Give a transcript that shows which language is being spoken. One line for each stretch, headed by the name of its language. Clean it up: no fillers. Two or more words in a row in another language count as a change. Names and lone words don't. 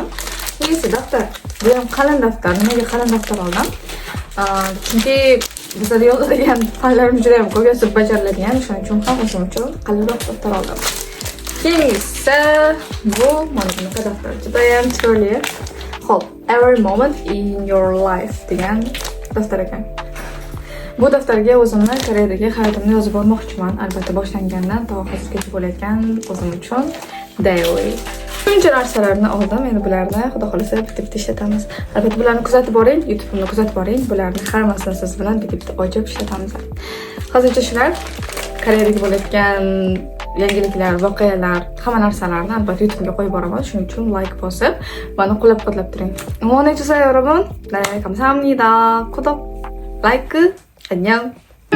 Uzbek: Keyingisi daftar. Bu ham qalin daftar. Nimaga qalin daftar oldim? Chunki bizda yozadigan fanlarimiz juda ham ko'p, yozib bajariladigan, shuning uchun ham o'zim uchun qalinroq daftar oldim. Keyingisi bu mana bunaqa daftar. Juda ham chiroyli. Hop,
English: every moment in your life
Uzbek: degan daftar ekan. Bu daftarga o'zimni Koreyadagi hayotimni yozib bormoqchiman. Albatta boshlangandan to hozirgacha bo'layotgan o'zim uchun daily. Shuncha narsalarni oldim. Endi bularni xudo xolasa bitta ishlatamiz. Albatta bularni kuzatib boring, YouTube'imni kuzatib boring. Bularni hammasini siz bilan bitta ochiq ishlatamiz. Hozircha shular Koreyadagi bo'layotgan yangiliklar, voqealar, hamma narsalarni albatta YouTube'ga qo'yib boraman. Shuning uchun like bosib, meni qo'llab-quvvatlab turing.
Korean: 응원해 주세요, 여러분. 네, 감사합니다. 구독, 라이크, 안녕.